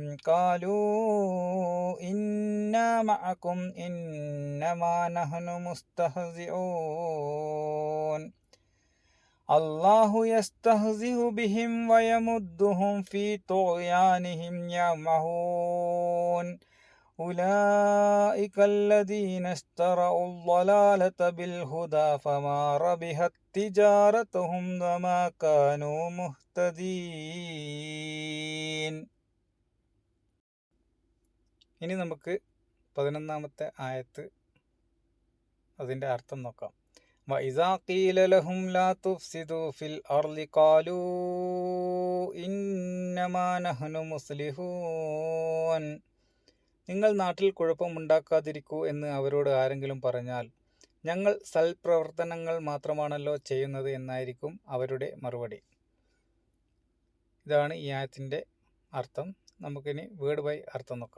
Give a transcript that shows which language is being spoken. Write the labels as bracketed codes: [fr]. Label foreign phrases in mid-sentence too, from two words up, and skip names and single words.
[ar] قَالُوا إِنَّا مَعَكُمْ إِنَّمَا نَحْنُ مُسْتَهْزِئُونَ اللَّهُ يَسْتَهْزِئُ بِهِمْ وَيَمُدُّهُمْ فِي طُغْيَانِهِمْ يَعْمَهُونَ أُولَئِكَ الَّذِينَ اشْتَرَوُا الضَّلَالَةَ بِالْهُدَى فَمَا رَبِحَتْ تِجَارَتُهُمْ وَمَا كَانُوا مُهْتَدِينَ. [ml] ഇനി നമുക്ക് 11-ാമത്തെ ആയത്ത്, അതിൻ്റെ അർത്ഥം നോക്കാം. [ar] وَإِذَا قِيلَ لَهُمْ لَا تُفْسِدُوا فِي الْأَرْضِ قَالُوا إِنَّمَا نَحْنُ مُصْلِحُونَ. [ml] നിങ്ങൾ നാട്ടിൽ കുഴപ്പമുണ്ടാക്കാതിരിക്കൂ എന്ന് അവരോട് ആരെങ്കിലും പറഞ്ഞാൽ, ഞങ്ങൾ സൽപ്രവർത്തനങ്ങൾ മാത്രമാണല്ലോ ചെയ്യുന്നത് എന്നായിരിക്കും അവരുടെ മറുപടി. ഇതാണ് ഈ ആയത്തിൻ്റെ അർത്ഥം. നമുക്കിനി [en] word by [ml] അർത്ഥം നോക്കാം.